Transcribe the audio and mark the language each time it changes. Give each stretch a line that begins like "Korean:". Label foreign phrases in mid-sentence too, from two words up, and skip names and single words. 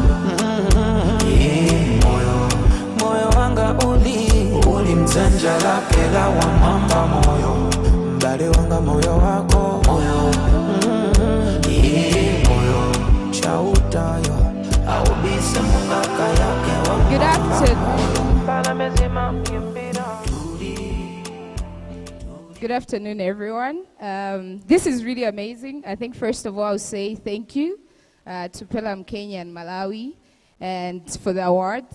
Nyanja: moyo wanga uli mzenja lake la wa mamba moyo mbali wanga moyo wako moyo moyo chautayo.
English: Good afternoon, everyone. This is really amazing. I think first of all, I'll say thank you to Pelam Kenya and Malawi and for the awards.